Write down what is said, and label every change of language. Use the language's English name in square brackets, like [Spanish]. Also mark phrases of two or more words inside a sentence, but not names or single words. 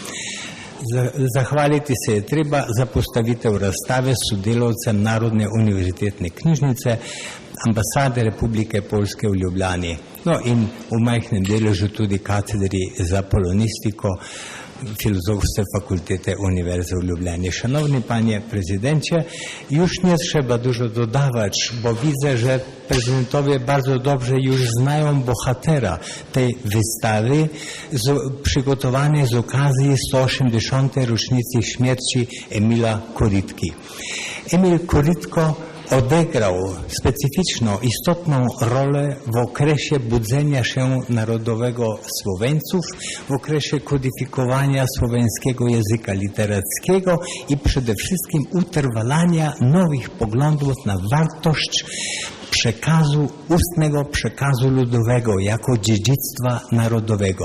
[Slovenian] Zahvaliti se je treba za postavitev razstave sodelavcem Narodne univerzitetne knjižnice, ambasade Republike Poljske v Ljubljani, no in v majhnem deležu tudi katedri za polonistiko Filozofske fakultete [Polish] Uniwersytetu w Lublanie. Szanowny panie prezydencie, już nie trzeba dużo dodawać, bo widzę, że prezydentowie bardzo dobrze już znają bohatera tej wystawy przygotowanej z okazji 180. rocznicy śmierci Emila Korytki. Emil Korytko odegrał specyficzną, istotną rolę w okresie budzenia się narodowego Słoweńców, w okresie kodyfikowania słoweńskiego języka literackiego i przede wszystkim utrwalania nowych poglądów na wartość przekazu, ustnego przekazu ludowego jako dziedzictwa narodowego.